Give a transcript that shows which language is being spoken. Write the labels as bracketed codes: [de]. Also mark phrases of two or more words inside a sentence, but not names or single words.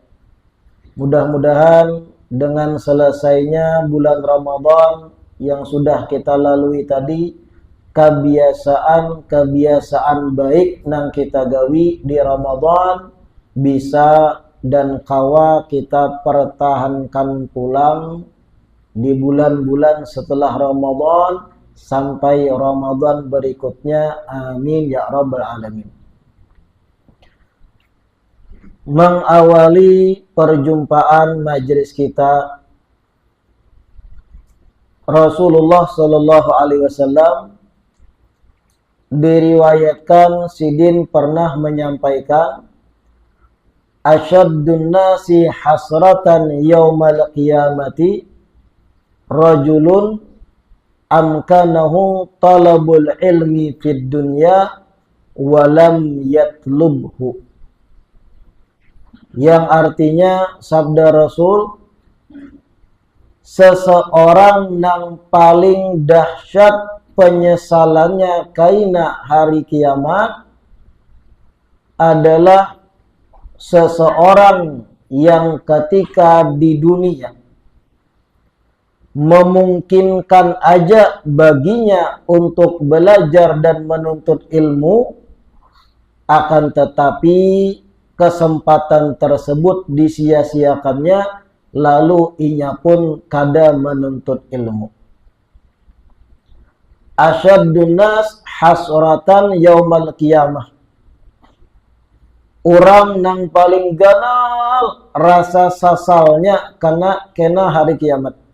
[id] Mudah-mudahan dengan selesainya bulan Ramadan yang sudah kita lalui tadi, kebiasaan baik yang kita gawi di Ramadan bisa dan kawa kita pertahankan pulang di bulan-bulan setelah Ramadan sampai Ramadan berikutnya. [ar] آمين يا رب العالمين. [id] Mengawali perjumpaan majelis kita, Rasulullah [ar] صلى الله عليه وسلم [id] diriwayatkan Sidin pernah menyampaikan, [ar] أشد الناس حسرة يوم القيامة رجل أمكنه طلب العلم في الدنيا ولم يطلبه. [id] Yang artinya sabda Rasul, seseorang yang paling dahsyat penyesalannya kaina hari kiamat adalah seseorang yang ketika di dunia memungkinkan aja baginya untuk belajar dan menuntut ilmu, akan tetapi kesempatan tersebut disia-siakannya, [bjn] lalu inya pun kada menuntut ilmu. [ar] أشد الناس حسرة يوم القيامة. [bjn] Orang yang paling ganal rasa sasalnya kena hari kiamat.